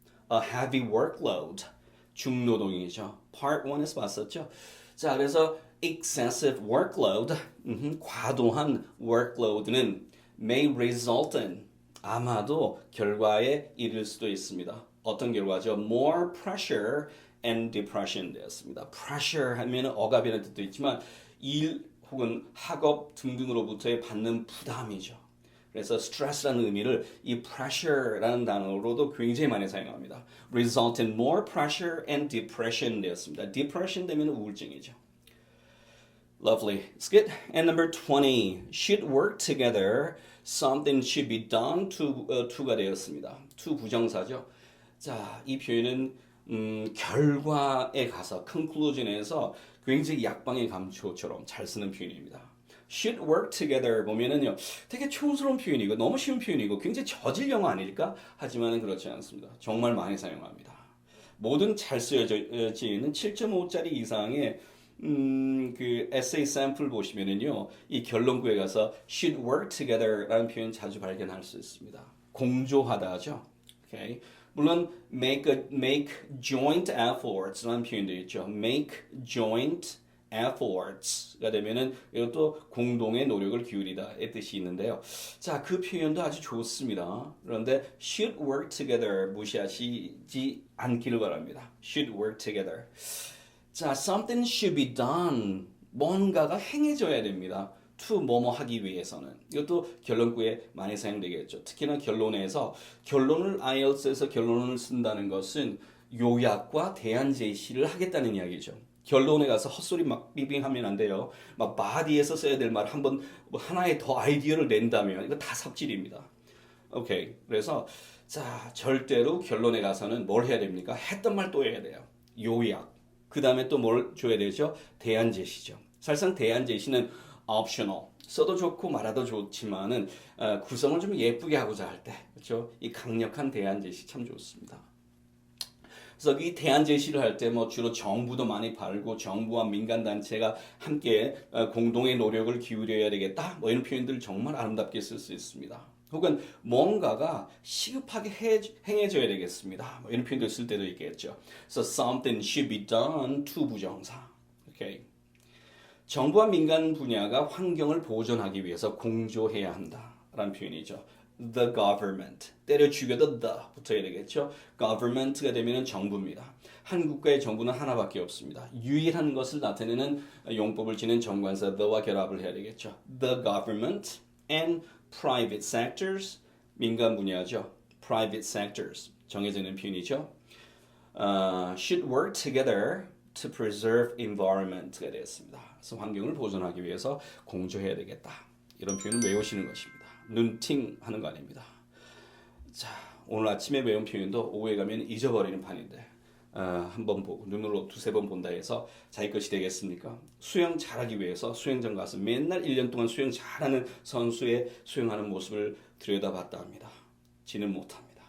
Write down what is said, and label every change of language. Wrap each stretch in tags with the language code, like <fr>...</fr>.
<en>A heavy workload.</en> <ko>중노동이죠. Part 1에서 봤었죠. 자, 그래서</ko> <en>excessive workload,</en> <ko>과도한 workload는</ko> <en>may result in,</en> <ko>아마도 결과에 이를 수도 있습니다. 어떤 결과죠?</ko> <en>More pressure and depression</en> <ko>되었습니다. pressure 하면 억압이라는 뜻도 있지만 일 혹은 학업 등등으로부터의 받는 부담이죠. 그래서 스트레스라는 의미를 이 pressure라는 단어로도 굉장히 많이 사용합니다.</ko> <en>result in more pressure and depression</en> <ko>되었습니다. depression 되면 우울증이죠.</ko> <en>Lovely. It's good. And number 20. Should work together. Something should be done to가</en> <ko>되었습니다. to 부정사죠. 자, 이 표현은 결과에 가서 conclusion에서 굉장히 약방의 감초처럼 잘 쓰는 표현입니다.</ko> <en>should work together</en> <ko>보면은요 되게 촌스러운 표현이고 너무 쉬운 표현이고 굉장히 저질 영어 아닐까? 하지만은 그렇지 않습니다. 정말 많이 사용합니다. 모든 잘 쓰여져 있는 7.5짜리 이상의 그 에세이 샘플 보시면은요 이 결론구에 가서</ko> <en>should work together</en> <ko>라는 표현 자주 발견할 수 있습니다. 공조하다죠.</ko> <en>Okay.</en> <ko>물론</ko> <en>make joint efforts</en> <ko>라는 표현도 있죠.</ko> <en>make joint efforts</en> <ko>가 되면은 이것도 공동의 노력을 기울이다의 뜻이 있는데요. 자, 그 표현도 아주 좋습니다. 그런데</ko> <en>should work together</en> <ko>무시하시지 않기를 바랍니다.</ko> <en>should work together. 자, something should be done.</en> <ko>뭔가가 행해져야 됩니다. to 뭐뭐 하기 위해서는. 이것도 결론구에 많이 사용되겠죠. 특히나 결론에서 결론을 IELTS에서 결론을 쓴다는 것은 요약과 대안 제시를 하겠다는 이야기죠. 결론에 가서 헛소리 막 빙빙하면 안 돼요. 막 바디에서 써야 될 말 한번 하나의 더 아이디어를 낸다면 이거 다 삽질입니다. 오케이. 그래서 자, 절대로 결론에 가서는 뭘 해야 됩니까? 했던 말 또 해야 돼요. 요약. 그 다음에 또 뭘 줘야 되죠? 대안 제시죠. 사실상 대안 제시는 optional. 써도 좋고 말아도 좋지만은 구성을 좀 예쁘게 하고자 할 때, 그렇죠? 이 강력한 대안 제시 참 좋습니다. 그래서 이 대안 제시를 할 때 뭐 주로 정부도 많이 바르고 정부와 민간 단체가 함께 공동의 노력을 기울여야 되겠다. 뭐 이런 표현들 정말 아름답게 쓸 수 있습니다. 혹은 뭔가가 시급하게 행해져야 되겠습니다. 뭐 이런 표현도 쓸 때도 있겠죠.</ko> <en>So something should be done to 부정사.</en> <ko>오케이. 정부와 민간 분야가 환경을 보존하기 위해서 공조해야 한다라는 표현이죠.</ko> <en>The government.</en> <ko>때려 죽여도 the 붙어야 되겠죠. government가 되면 정부입니다. 한 국가의 정부는 하나밖에 없습니다. 유일한 것을 나타내는 용법을 지닌 정관사 the와 결합을 해야 되겠죠.</ko> <en>The government and private sectors.</en> <ko>민간 분야죠.</ko> <en>private sectors.</en> <ko>정해지는 표현이죠.</ko> <en>should work together to preserve environment가</en> <ko>되었습니다. 그래서 환경을 보존하기 위해서 공조해야 되겠다. 이런 표현을 외우시는 것입니다. 눈팅 하는 거 아닙니다. 자, 오늘 아침에 배운 표현도 오후에 가면 잊어버리는 판인데 한번 보고 눈으로 두세 번 본다 해서 자기 것이 되겠습니까? 수영 잘하기 위해서 수영장 가서 맨날 1년 동안 수영 잘하는 선수의 수영하는 모습을 들여다봤다 합니다. 지는 못합니다.</ko>